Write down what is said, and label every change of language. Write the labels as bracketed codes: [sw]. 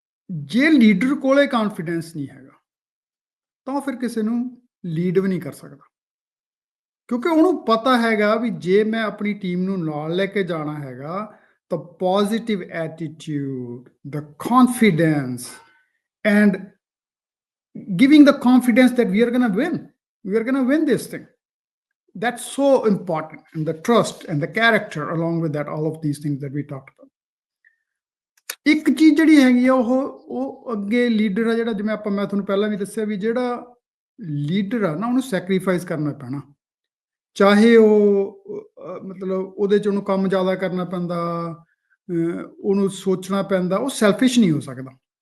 [pa] ਜੇ ਲੀਡਰ ਕੋਲੇ ਕੌਨਫੀਡੈਂਸ ਨਹੀਂ ਹੈਗਾ ਤਾਂ ਫਿਰ ਕਿਸੇ ਨੂੰ ਲੀਡ ਵੀ ਨਹੀਂ ਕਰ ਸਕਦਾ, ਕਿਉਂਕਿ ਉਹਨੂੰ ਪਤਾ ਹੈਗਾ ਵੀ ਜੇ ਮੈਂ ਆਪਣੀ ਟੀਮ ਨੂੰ ਨਾਲ ਲੈ ਕੇ ਜਾਣਾ ਹੈਗਾ, [en] the positive attitude, the confidence, and giving the confidence that we are going to win. We are going to win this thing. That's so important. And the trust and the character along with that, all of these things that we talked about. [pa] ਇੱਕ ਚੀਜ਼ ਜਿਹੜੀ ਹੈਗੀ ਆ ਉਹ ਅੱਗੇ leader ਆ ਜਿਹੜਾ, ਜਿਵੇਂ ਮੈਂ ਤੁਹਾਨੂੰ ਪਹਿਲਾਂ ਵੀ ਦੱਸਿਆ ਵੀ ਜਿਹੜਾ ਲੀਡਰ ਆ ਨਾ, ਉਹਨੂੰ ਸੈਕਰੀਫਾਈਸ ਕਰਨਾ ਪੈਣਾ। ਚਾਹੇ ਉਹ ਮਤਲਬ ਉਹਦੇ 'ਚ ਉਹਨੂੰ ਕੰਮ ਜ਼ਿਆਦਾ ਕਰਨਾ ਪੈਂਦਾ, ਉਹਨੂੰ ਸੋਚਣਾ ਪੈਂਦਾ, ਉਹ ਸੈਲਫਿਸ਼ ਨਹੀਂ ਹੋ ਸਕਦਾ।